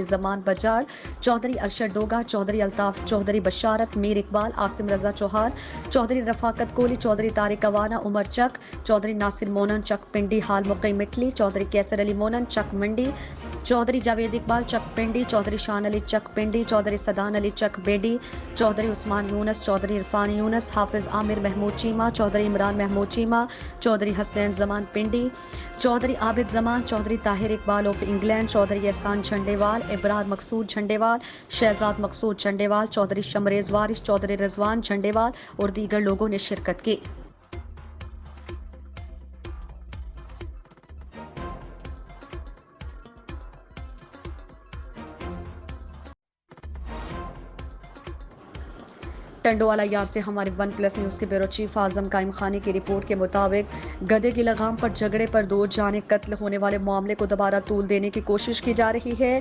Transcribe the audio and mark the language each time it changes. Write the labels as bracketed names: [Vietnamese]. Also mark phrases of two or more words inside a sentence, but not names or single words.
[Urdu] जमान बजाड़, चौधरी अरशद डोगा, चौधरी अल्ताफ चौधरी बशारत, मीर इकबाल, आसिम रजा चौहान, चौधरी रफाकत कोली, चौधरी तारिक अवाना, उमर चक, चौधरी नासिर مونن چک پنڈی حال مقیم اٹلی، چوہدری قیصر علی مونن چک منڈی، چوہدری جاوید اقبال چک پنڈی، چوہدری شان علی چک پنڈی، چوہدری سعدان علی چک بیڑی، چوہدری عثمان یونس، چوہدری عرفان یونس، حافظ عامر محمود چیمہ، چوہدری عمران محمود چیمہ، چوہدری حسنین زمان پنڈی، چوہدری عابد زمان، چوہدری طاہر اقبال آف انگلینڈ، چوہدری احسان جھنڈے وال، ابرار مقصود جھنڈے وال، شہزاد مقصود جھنڈے وال، چوہدری شمریز وارث، چوہدری رضوان جھنڈے وال اور دیگر لوگوں نے شرکت کی. ٹنڈو والا یار سے ہمارے ون پلس نیوز کے بیورو چیف اعظم قائم خانی کی رپورٹ کے مطابق گدھے کی لگام پر جھگڑے پر 2 جانیں قتل ہونے والے معاملے کو دوبارہ طول دینے کی کوشش کی جا رہی ہے.